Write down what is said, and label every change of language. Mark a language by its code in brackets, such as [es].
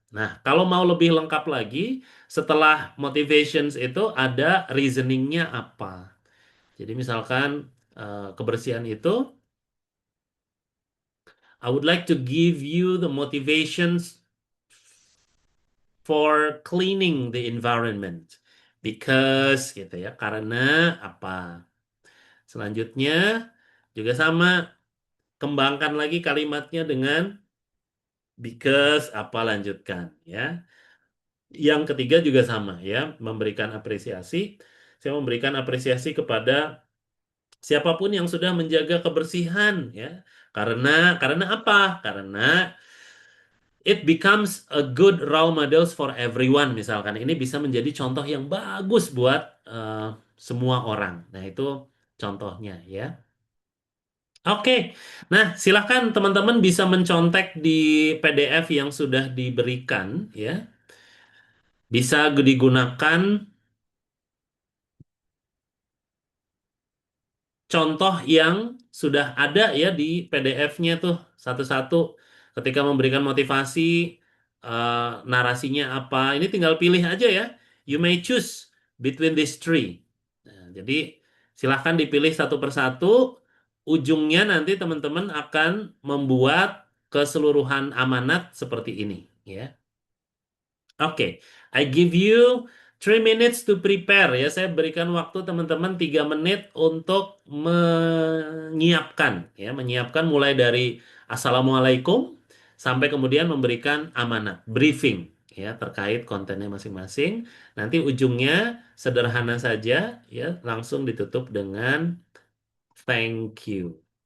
[id] Nah, kalau mau lebih lengkap lagi, setelah motivations itu ada reasoningnya apa. Jadi misalkan kebersihan itu, [en] I would like to give you the motivations for cleaning the environment. [id] Because gitu ya, karena apa? Selanjutnya juga sama, kembangkan lagi kalimatnya dengan because apa lanjutkan ya. Yang ketiga juga sama ya, memberikan apresiasi. Saya memberikan apresiasi kepada siapapun yang sudah menjaga kebersihan ya. Karena apa? Karena [en] it becomes a good role models for everyone [id] misalkan. Ini bisa menjadi contoh yang bagus buat semua orang. Nah, itu contohnya ya. Oke. Nah, silakan teman-teman bisa mencontek di PDF yang sudah diberikan ya. Bisa digunakan contoh yang sudah ada ya di PDF-nya tuh satu-satu. Ketika memberikan motivasi, narasinya apa, ini tinggal pilih aja ya. [en] You may choose between these three. [id] Nah, jadi silahkan dipilih satu persatu. Ujungnya nanti teman-teman akan membuat keseluruhan amanat seperti ini ya. [en] Oke, I give you 3 minutes to prepare ya. [id] Saya berikan waktu teman-teman 3 menit untuk menyiapkan ya, menyiapkan mulai dari Assalamualaikum sampai kemudian memberikan amanat, briefing ya terkait kontennya masing-masing. Nanti ujungnya sederhana saja ya, langsung ditutup dengan thank you.